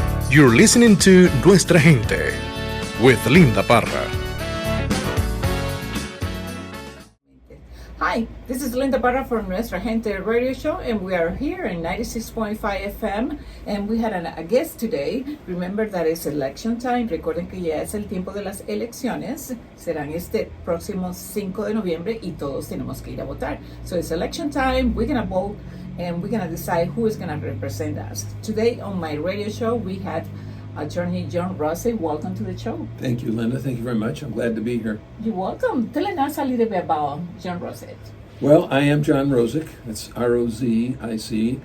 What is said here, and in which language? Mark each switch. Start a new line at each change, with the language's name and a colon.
English: You're listening to Nuestra Gente with Linda Parra. Hi, this is Linda Parra from Nuestra Gente radio show, and we are here in 96.5 FM, and we had a guest today. Remember that it's election time.
Spanish: Recuerden que ya es el tiempo de las elecciones. Serán este próximo 5 de noviembre y todos tenemos que ir a votar.
English: So it's election time. We're going to vote, and we're going to decide who is going to represent us. Today on my radio show, we had Attorney John Rozic. Welcome to the show. Thank you, Linda. Thank you very much. I'm glad to be here. You're welcome. Tell us a little bit about John Rozic. Well, I am John Rozic. That's R-O-Z-I-C.